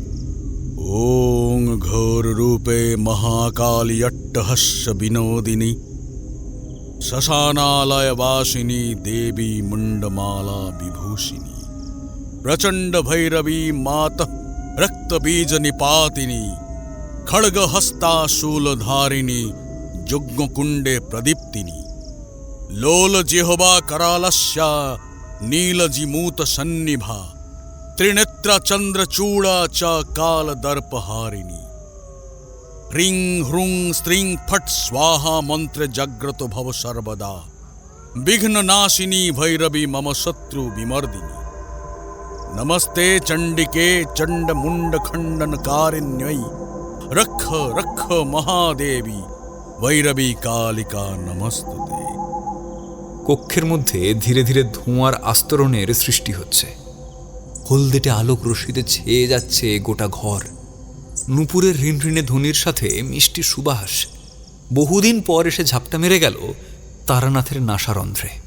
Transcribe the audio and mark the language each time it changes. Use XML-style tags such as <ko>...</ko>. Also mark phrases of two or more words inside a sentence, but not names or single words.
<sa>ওং ঘোর রূপে মহাকালী অট্টহাস্য বিনোদিনী শ্মশানালয় বাসিনী দেবী মুন্ডমালা বিভূষিনী প্রচণ্ড ভৈরবী মাতা রক্তবীজ নিপাতিনী খড়গ হস্তা শূলধারিণী যজ্ঞকুণ্ডে প্রদীপ্তিনী লোল জিহ্বা करालस्या नीलजिमूत सन्निभा त्रिनेत्रा चंद्रचूड़ा च काल दर्पहारिणी ह्रीं ह्रूं स्त्रीं फट् स्वाहा मंत्र जाग्रत भव सर्वदा विघ्न नाशिनी भैरवी मम शत्रु विमर्दिनी नमस्ते चंडिके चंड मुंड खंडन कारिण्यै रक्ष रक्ष महादेवी ভৈরবী কালিকা নমস্তুতে।</sa> <bn>কক্ষের মধ্যে ধীরে ধীরে ধোঁয়ার আস্তরণের সৃষ্টি হচ্ছে। হলদেটে আলোক রশ্মিতে ছেয়ে যাচ্ছে গোটা ঘর। নূপুরের ঋণঋণে ধ্বনির সাথে মিষ্টি সুবাস বহুদিন পর এসে ঝাপটা মেরে গেল তারানাথের নাসারন্ধ্রে।</bn>